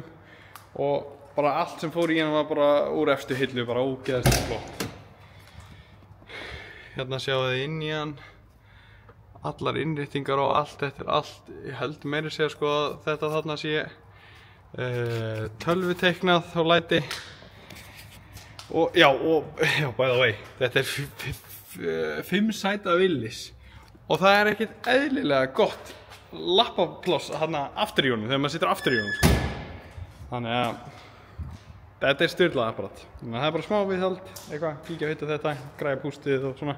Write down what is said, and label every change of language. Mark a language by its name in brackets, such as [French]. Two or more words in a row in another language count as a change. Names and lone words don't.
[Icelandic] Og bara allt sem fór í hann var bara úr efstu hillu, bara ógeðslega flott. Hérna sjáu þið inn í hann, allar innréttingar og allt, þetta allt, ég held meira segja sko að þetta þarna sé tölvuteiknað og læti. Og já, [English] by the way, [Icelandic] þetta 5 sæta Willys. Og það ekkert eðlilega gott lappapláss þarna aftur í honum, þegar maður situr aftur í honum sko. Þannig að þetta sturlað apparat. Þannig að það bara smá viðhald, eitthvað, kíkja hitt og þetta, græja pústið og svona.